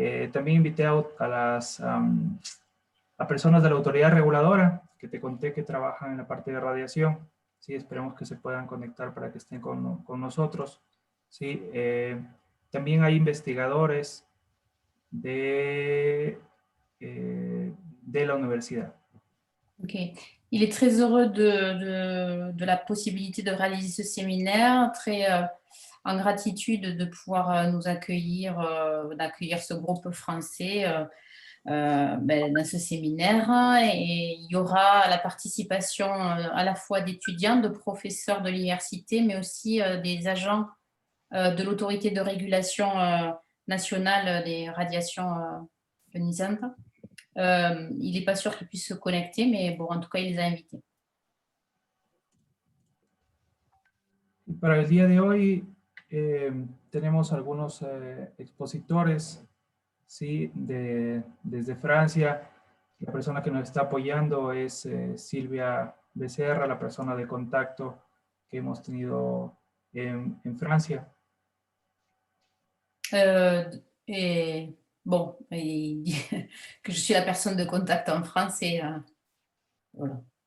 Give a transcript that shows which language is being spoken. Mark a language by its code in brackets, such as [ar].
[es] También invité a personas de la autoridad reguladora que te conté que trabajan en la parte de radiación. Sí, esperemos que se puedan conectar para que estén con nosotros. Sí, también hay investigadores de, de la universidad. Ok. [fr] Il est très heureux de la possibilité de réaliser ce séminaire, très en gratitude de pouvoir nous accueillir, d'accueillir ce groupe français dans ce séminaire. Et il y aura la participation à la fois d'étudiants, de professeurs de l'université, mais aussi des agents de l'autorité de régulation nationale des radiations ionisantes. Il n'est pas sûr qu'il puisse se connecter, mais bon, en tout cas, il les a invités. [es] Para el día de hoy tenemos algunos expositores, ¿sí? Desde Francia. La persona que nos está apoyando es Silvia Becerra, la persona de contacto que hemos tenido en Francia. [fr] Et bon, il dit que je suis la personne de contact en France et voilà.